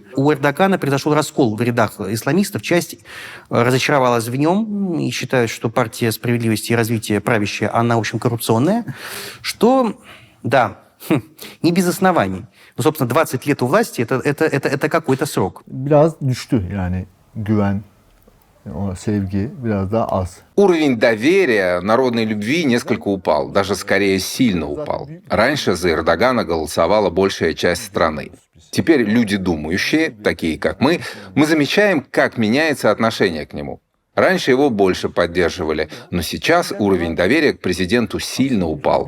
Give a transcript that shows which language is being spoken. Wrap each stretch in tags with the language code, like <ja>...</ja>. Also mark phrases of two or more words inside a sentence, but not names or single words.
<ru>У Эрдогана произошел раскол в рядах исламистов, часть разочаровалась в нем и считает, что партия справедливости и развития правящая, она, в общем, коррупционная, что, да, не без оснований. Ну, собственно, 20 лет у власти это какой-то срок.</ru> <tr>Biraz düştü yani güven, o sevgi biraz daha az.</tr> <ru>Уровень доверия народной любви несколько упал, даже скорее сильно упал. Раньше за Эрдогана голосовала большая часть страны. Теперь люди думающие, такие как мы замечаем, как меняется отношение к нему. Раньше его больше поддерживали, но сейчас уровень доверия к президенту сильно упал.</ru>